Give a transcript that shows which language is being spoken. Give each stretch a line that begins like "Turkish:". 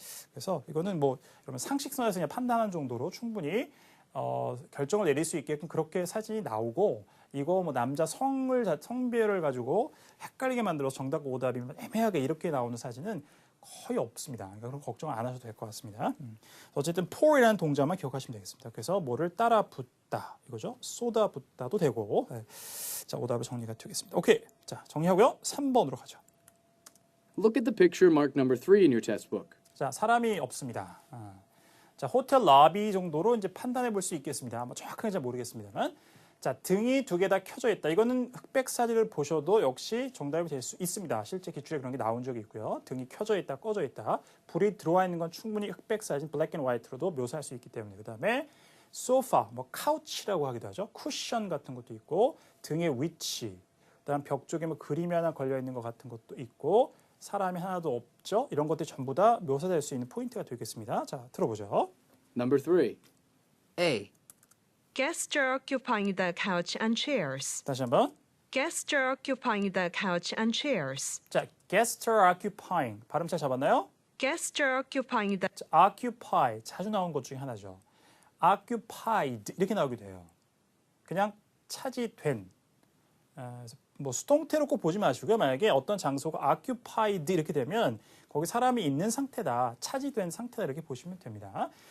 Korean: 그래서 이거는 뭐 여러분 상식선에서 그냥 판단하는 정도로 충분히 결정을 내릴 수 있게끔 그렇게 사진이 나오고 이거 뭐 남자 성별을 가지고 헷갈리게 만들어서 정답과 오답이 애매하게 이렇게 나오는 사진은 거의 없습니다. 그러니까 그런 걱정 안 하셔도 될 것 같습니다. 어쨌든 pour이라는 동작만 기억하시면 되겠습니다. 그래서 뭐를 따라 붓다 이거죠. 쏟아 붓다도 되고. 자, 오답을 정리가 되겠습니다. 오케이. 자, 정리하고요. 3번으로 가죠.
English: Look at the picture marked number 3 in your test book.
Korean: 자, 사람이 없습니다. 자, 호텔 러비 정도로 이제 판단해 볼 수 있겠습니다. 뭐 정확하게 잘 모르겠습니다만. 자, 등이 두 개 다 켜져 있다. 이거는 흑백 사진을 보셔도 역시 정답이 될 수 있습니다. 실제 기출에 그런 게 나온 적이 있고요. 등이 켜져 있다, 꺼져 있다. 불이 들어와 있는 건 충분히 흑백 사진, 블랙 앤 화이트로도 묘사할 수 있기 때문에. 그다음에 소파, 뭐 카우치라고 하기도 하죠. 쿠션 같은 것도 있고 등의 위치. 그다음 벽 쪽에 뭐 그림이 하나 걸려 있는 것 같은 것도 있고 사람이 하나도 없죠. 이런 것들이 전부 다 묘사될 수 있는 포인트가 되겠습니다. 자, 들어보죠.
English: Number 3. A. Guests are occupying the couch and chairs.
Korean: 다시 한번.
English: Guests are occupying the couch and chairs.
Korean: 자,
English: guests are occupying.
Korean: 발음 잘 잡았나요?
English: Guests are occupying the
Korean: 자, occupy. 자주 나온 것 중에 하나죠. occupied 이렇게 나오기도 해요. 그냥 차지된. 뭐 수동태로 꼭 보지 마시고요. 만약에 어떤 장소가 occupied 이렇게 되면 거기 사람이 있는 상태다, 차지된 상태다 이렇게 보시면 됩니다.